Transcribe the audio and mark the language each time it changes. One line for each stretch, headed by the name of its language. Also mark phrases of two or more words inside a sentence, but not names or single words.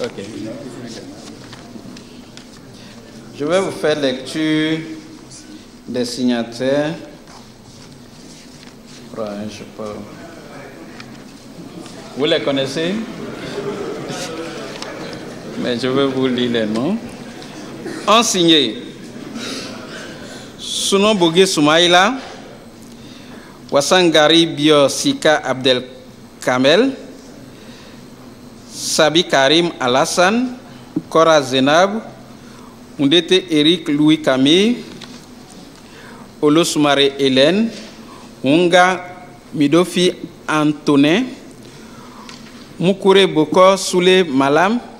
French: Je vais vous faire lecture des signataires. Vous les connaissez? Mais je vais vous lire les noms. En signé Sunon Bogué Soumaïla, Wassangari Bio Sika Abdel Kamel, Sabi Karim Alassane, Kora Zenab, Mundete Eric Louis Camille, Olosumare Hélène, Unga Midofi Antonin, Mukure Boko Soule Malam,